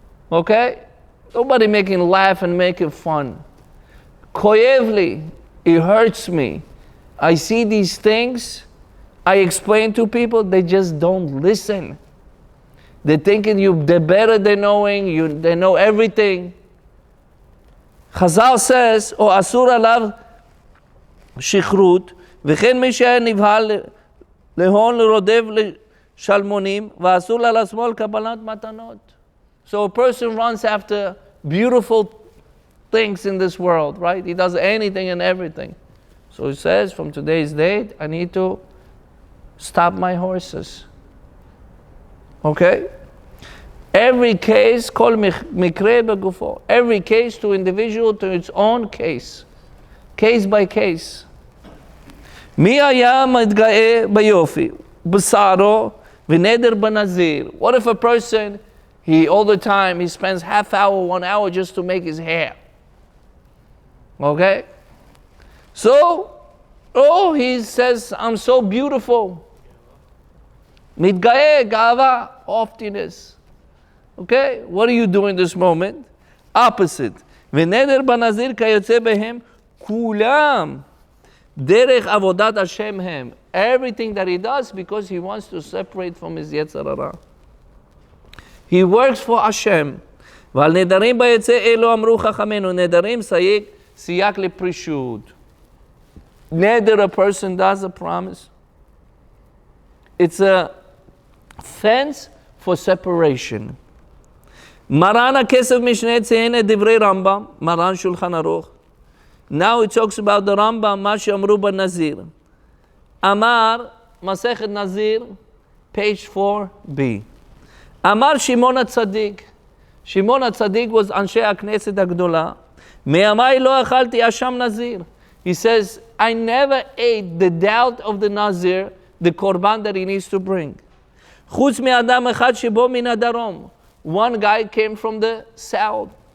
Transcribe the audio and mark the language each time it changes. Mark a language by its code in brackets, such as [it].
[en] Okay? Nobody making laugh and making fun. Koyevli, it hurts me. I see these things. I explain to people. They just don't listen. They're thinking they're better than knowing. They know everything. Chazal says, [he] או אסור עליו שכרות, וכן מי שהיה נבהל להון לרודף לשלמונים, ואסור לה לשמאל קבלת מתנות. [en] So a person runs after beautiful things in this world, right? He does anything and everything. So he says, from today's date, I need to stop my horses. Okay? Every case, called mikre begufo. Every case to individual, to its own case. Case by case. [he] מי היה מתגאה ביופי, בשערו ונדר בנזיר? [en] What if a person, all the time, he spends half hour, 1 hour just to make his hair? Okay? So, he says, I'm so beautiful. [he] מתגאה, גאווה, haughtiness. [en] Okay? What are you doing this moment? Opposite. [he] ונדר בנזיר כיוצא בהם, כולם דרך עבודת השם הם. [en] Everything that he does because he wants to separate from his יצר הרע. He works for Hashem. [he] ועל נדרים ביצא אלו אמרו חכמינו, נדרים סייג לפרישות. [en] Neder, a person does a promise. It's a fence for separation. [he] מרן הכסף משנה ציין את דברי רמב"ם, מרן שולחן ערוך. [en] Now it talks about the Rambam, [he] מה שאמרו בנזיר. אמר, מסכת נזיר, page 4b. אמר שמעון הצדיק, Shimon HaTzadik was Anshe HaKnesset HaGdola. Me'amai lo achalti asham nazir. [en] He says, I never ate the doubt of the Nazir, the korban that he needs to bring. [he] Chutz me'adam echad shebo min hadarom. [en] One guy came from the south.